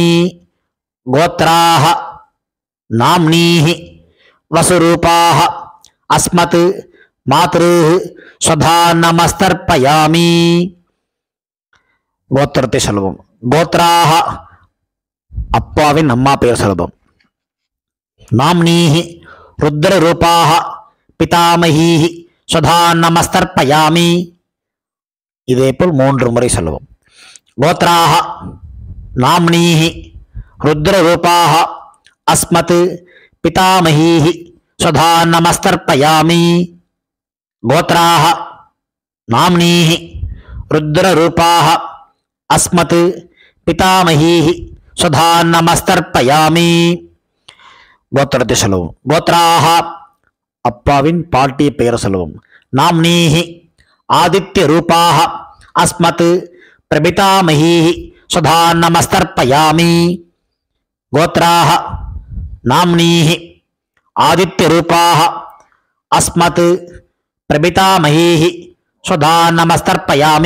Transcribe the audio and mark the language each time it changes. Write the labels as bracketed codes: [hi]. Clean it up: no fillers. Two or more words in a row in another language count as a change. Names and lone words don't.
[sa] गोत्राः नाम्नीः वसुरूपाः अस्मत् मातृः स्वधानमस्तर्पयामि. [ta] கோத்திரத்தை சொல்லவும். கோத்ராஹ அப்பாவின் பெயர் சொல்லவும். [sa] नाम्नीः रुद्ररूपाः पितामहीः स्वधा நமஸ்தர்ப்பயாமி. [ta] இதேபோல் 3 முறை சொல்லுவோம். [sa] கோத்ராः नाम्नीः रुद्ररूपाः अस्मत् पितामहीः स्वधा நமஸ்தர்ப்பயாமி. गोत्राः नाम्नीः रुद्ररूपाः अस्मत् पितामहीः स्वधा நமஸ்தர்ப்பயாமி. [ta] கோத்திரத்தை சொல்லுவோம். கோத்ராः அப்பாவின் பாட்டி பெயர் சொல்லுவோம். [sa] नाम्नीः आदित्य रूपाः अस्मत् प्रपितामहीः स्वधा नमस्तर्पयामि. गोत्राः नाम्नीः आदित्य रूपाः अस्मत् प्रपितामहीः स्वधा नमस्तर्पयामि.